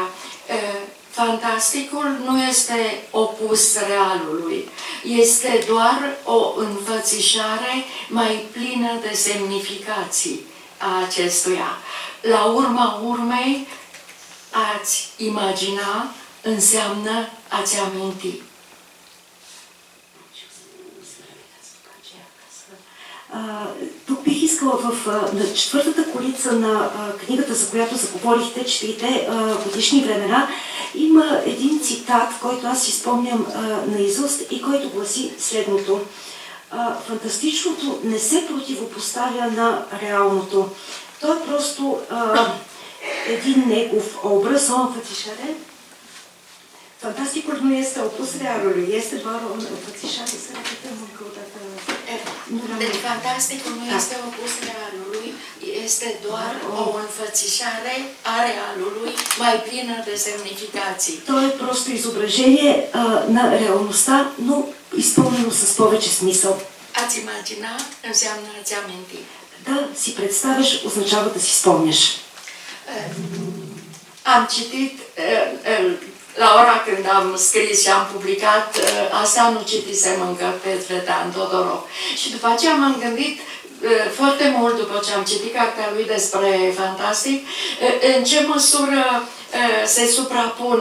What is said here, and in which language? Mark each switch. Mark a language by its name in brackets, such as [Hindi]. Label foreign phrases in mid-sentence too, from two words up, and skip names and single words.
[Romanian] Fantasticul nu este opus realului, este doar o înfățișare mai plină de semnificații a acestuia. La urma urmei, ați imagina înseamnă ați aminti. [Bulgarian] Тук бих искала на четвъртата колица на книгата, за която заговорихте, 4 годишни времена, има един цитат, който аз си спомням наизуст и който гласи следното. Фантастичното не се противопоставя на реалното. То е просто един негов образ, [Romanian] o înfățișare. Fantasticul nu este opus realului, este doar o înfățișare, să repetăm încă o dată. Deci fantasticul nu este opus realului, este doar o înfățișare a realului mai plină de semnificații. [Bulgarian] То е просто изображение на реалността, но изпълнено с повече смисъл. [Romanian] Ați imagina înseamnă ați aminti. [Bulgarian] Да си представяш означава да си спомняш. [Romanian] Am citit la ora când am scris și am publicat, asta nu citisem încă pe Țvetan Todorov. Și după aceea m-am gândit foarte mult, după ce am citit cartea lui despre fantastic, în ce măsură se suprapun.